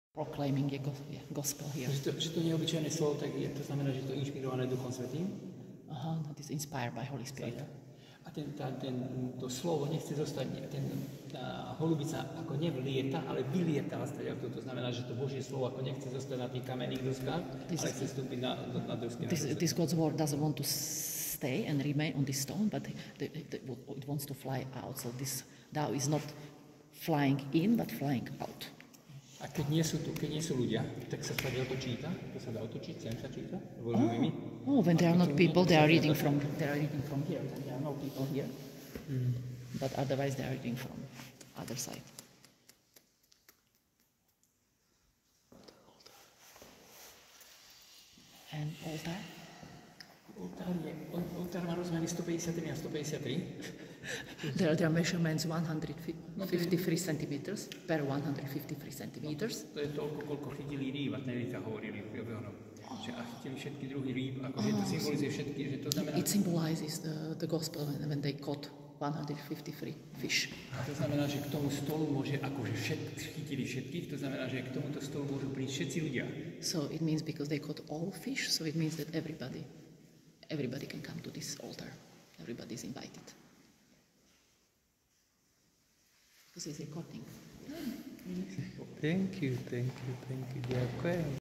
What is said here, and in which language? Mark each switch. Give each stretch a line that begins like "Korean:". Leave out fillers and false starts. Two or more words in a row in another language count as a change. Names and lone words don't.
English: proclaiming a gospel here.
Slovak: Že to neobyčajné slovo, tak to znamená, že to je inšpirované Duchom Svätým.
English: That is inspired by Holy Spirit.
Slovak: A to slovo nechce zostať, tá holubica ako nevlieta, ale vylieta. To znamená, že to Božie slovo ako nechce zostať na tých kamenných doskách, ale chce vstúpiť na dosky.
English: This God's word doesn't want to stay and remain on this stone, but it wants to fly out. So this Tao is not flying in, but flying out.
Slovak: A keď nie sú ľudia, tak sa stade otočíta, to sa dá otočiť, sem sa číta.
English: When there are not people, they are reading from here. There are no people here, but otherwise they are reading from other side. And altar?
Slovak: Oltár má rozmery 153 a 153.
English: There are measurements 153 centimeters per 153 centimeters.
Slovak: To je toľko, koľko chytili rýb, a ten sa hovorili v Johannom. A chytili všetky druhy rýb, akože to symbolizuje všetky, že to znamená...
English: It symbolizes the gospel when they caught 153 fish.
Slovak: A to znamená, že k tomu stolu môže, akože chytili všetkých, to znamená, že k tomuto stolu môžu prísť všetci ľudia.
English: So it means because they caught all fish, so it means that everybody can come to this altar. Everybody is invited. Because it's recording. Thank you.
Slovak: Ďakujem.